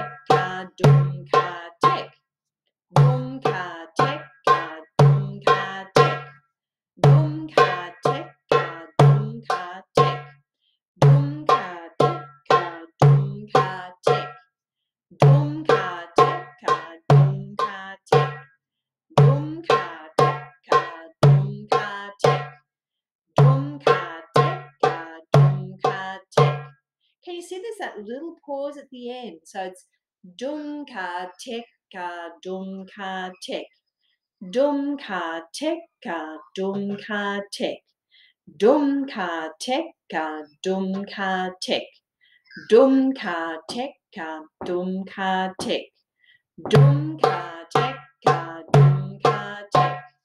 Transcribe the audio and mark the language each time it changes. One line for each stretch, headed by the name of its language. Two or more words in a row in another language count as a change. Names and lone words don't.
English: ka dum ka tek, dum ka tek ka dum ka tek, dum ka tek ka dum ka tek, dum ka tek ka dum ka tek, dum ka tek ka dum ka tek, dum ka tek ka dum ka tek, dum ka tek ka dum ka tek. Can you see there's that little pause at the end? So it's dum ka tek ka dum ka tek, dum ka tek ka dum ka tek, dum ka tek ka dum ka tek, dum ka tek ka dum ka tek, dum ka tek ka dum ka tek.